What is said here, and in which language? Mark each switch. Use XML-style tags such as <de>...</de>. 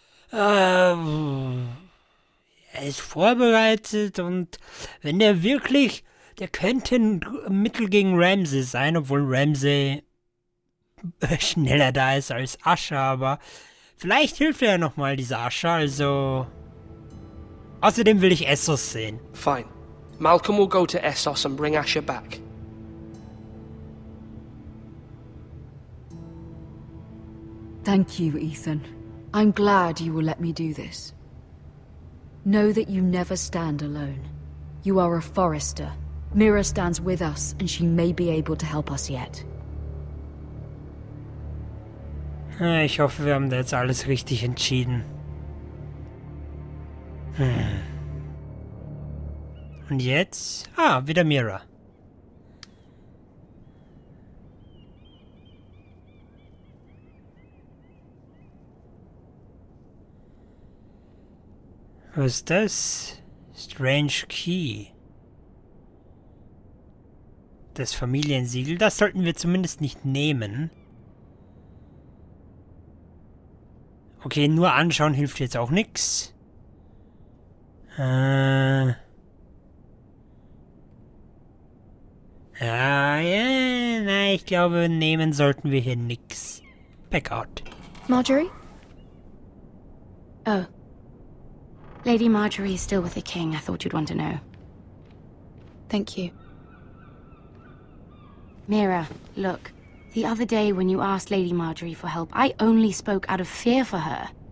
<de>Er ist vorbereitet und wenn der wirklich... Der könnte ein Mittel gegen Ramsay sein, obwohl Ramsay schneller da ist als Asher, aber vielleicht hilft er ja nochmal dieser Asher, also... Außerdem will ich Essos sehen.</de> <en>Fine. Malcolm will go to Essos and bring Asher back. Thank you, Ethan. I'm glad you will let me do this. Know that you never stand alone. You are a forester. Mira stands with us, and she may be able to help us yet.</en> <de>Ich hoffe, wir haben da jetzt alles richtig entschieden. Und jetzt? Ah, wieder Mira. Was ist das?</de> <en>Strange Key.</en> <de>Das Familiensiegel, das sollten wir zumindest nicht nehmen. Okay, nur anschauen hilft jetzt auch nichts. Ja, ich glaube, nehmen sollten wir hier nix.</de> <en>Backout. Marjorie? Oh. Lady Marjorie is still with the king. I thought you'd want to know. Thank you. Mira, look. The other day when you asked Lady Marjorie for help, I only spoke out of fear for her.</en>